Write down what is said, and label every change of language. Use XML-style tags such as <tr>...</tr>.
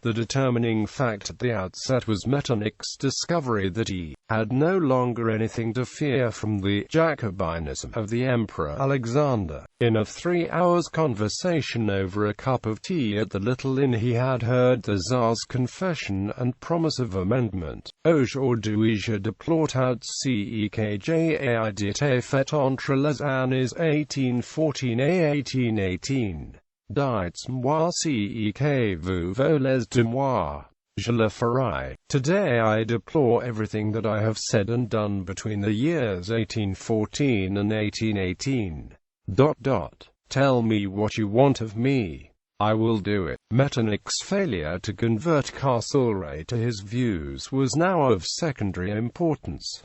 <en>The determining fact at the outset was Metternich's discovery that he had no longer anything to fear from the Jacobinism of the Emperor Alexander. In a 3 hours conversation over a cup of tea at the little inn he had heard the Tsar's confession and promise of amendment.</en> <fr>Aujourd'hui je déplore ce que j'ai dit fait entre les années 1814 et 1818. Dites-moi ce que vous voulez de moi. Je le ferai.</fr> <en>Today I deplore everything that I have said and done between the years 1814 and 1818. Tell me what you want of me. I will do it. Metternich's failure to convert Castlereagh to his views was now of secondary importance.</en>